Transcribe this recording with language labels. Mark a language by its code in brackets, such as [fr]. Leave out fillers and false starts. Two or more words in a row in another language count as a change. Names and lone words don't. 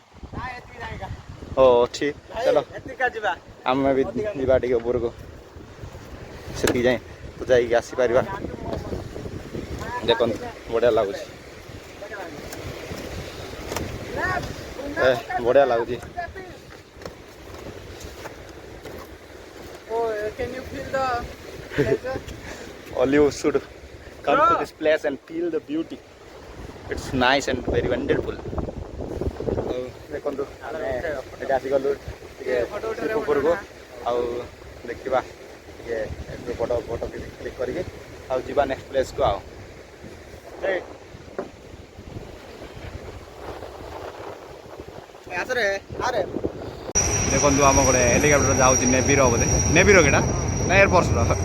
[or] ଓ ଅଛି ଚାଲ ଆମେ ବି ଯିବା ଟିକେ ଉପରକୁ ସେତିକି ଯାଇ ତ ଯାଇକି ଆସିପାରିବା ଦେଖନ୍ତୁ ବଢ଼ିଆ ଲାଗୁଛି ବଢ଼ିଆ ଲାଗୁଛି [en] all you should come to this place and feel the beauty it's nice and very wonderful [or] ଦେଖନ୍ତୁ ଆମେ ଏଠି ଆସିଗଲୁ ଟିକେ ଉପରକୁ ଆଉ ଦେଖିବା ଟିକେ [en] photo click [or] କରିକି ଆଉ ଯିବା ନେକ୍ସଟ ପ୍ଲେସ୍କୁ ଆଉ ଦେଖନ୍ତୁ ଆମ ଗୋଟେ ହେଲିକପ୍ଟର ଯାଉଛି ନେଭିର ବୋଧେ ନେଭିର କେଟା ନା ଏୟାରଫୋର୍ସର